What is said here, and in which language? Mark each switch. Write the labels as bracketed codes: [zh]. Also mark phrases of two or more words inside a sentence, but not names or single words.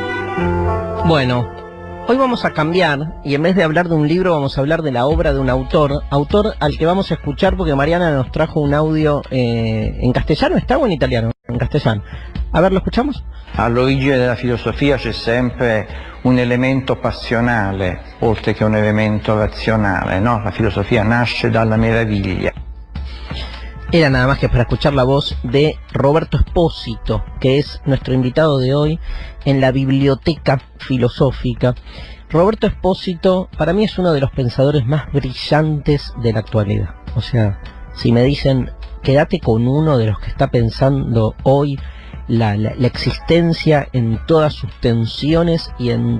[es] Bueno, hoy vamos a cambiar y en vez de hablar de un libro vamos a hablar de la obra de un autor al que vamos a escuchar porque Mariana nos trajo un audio en castellano, ¿está o en italiano? En castellano. A ver, ¿lo escuchamos? [it] All'origine della filosofia c'è sempre un elemento passionale, oltre che un elemento razionale, no? La filosofia nasce dalla meraviglia. [es] Era nada más que para escuchar la voz de Roberto Espósito, que es nuestro invitado de hoy en la Biblioteca Filosófica. Roberto Espósito para mí es uno de los pensadores más brillantes de la actualidad. O sea, si me dicen, quédate con uno de los que está pensando hoy la existencia en todas sus tensiones y en